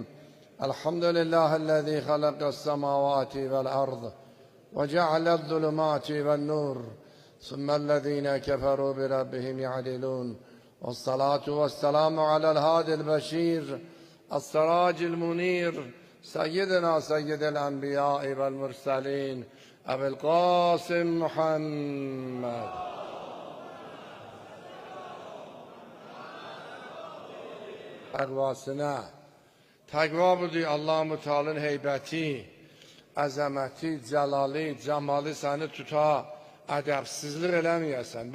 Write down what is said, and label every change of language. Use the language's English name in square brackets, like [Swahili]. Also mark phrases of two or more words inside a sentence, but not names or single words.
[Arabic] الحمد لله الذي خلق السماوات والأرض وجعل الظلمات والنور ثم الذين كفروا بربهم يعدلون، والصلاة والسلام على الهادي البشير السراج المنير سيدنا سيد الأنبياء والمرسلين أبي القاسم محمد. [Azerbaijani] Təqva budur, Allah-u Teala'nın heybəti, əzəməti, cəlali, cəmalı səni tuta, ədəbsizlik eləməyəsən.